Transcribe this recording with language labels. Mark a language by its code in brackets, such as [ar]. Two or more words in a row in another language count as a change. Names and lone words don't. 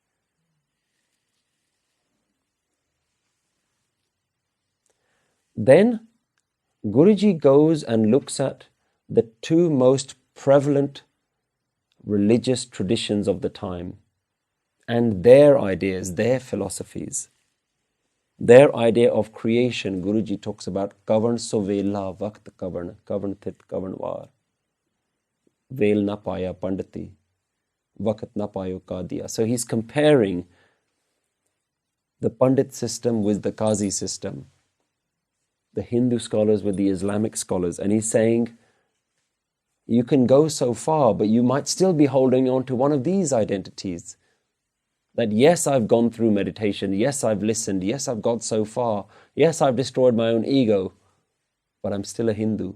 [en] Then Guruji goes and looks at the two most prevalent religious traditions of the time and their ideas, their philosophies. Their idea of creation, Guruji talks about [pa] ਕਵਣੁ ਸੁ ਵੇਲਾ ਵਖਤੁ ਕਵਣੁ ਕਵਣ ਥਿਤਿ ਕਵਣੁ ਵਾਰੁ. ਵੇਲ ਨ ਪਾਈਆ ਪੰਡਤੀ ਵਖਤੁ ਨ ਪਾਇਓ ਕਾਦੀਆ. [en] So he's comparing the Pandit system with the Qazi system, the Hindu scholars with the Islamic scholars. And he's saying, you can go so far, but you might still be holding on to one of these identities. That yes, I've gone through meditation, yes, I've listened, yes, I've got so far, yes, I've destroyed my own ego, but I'm still a Hindu.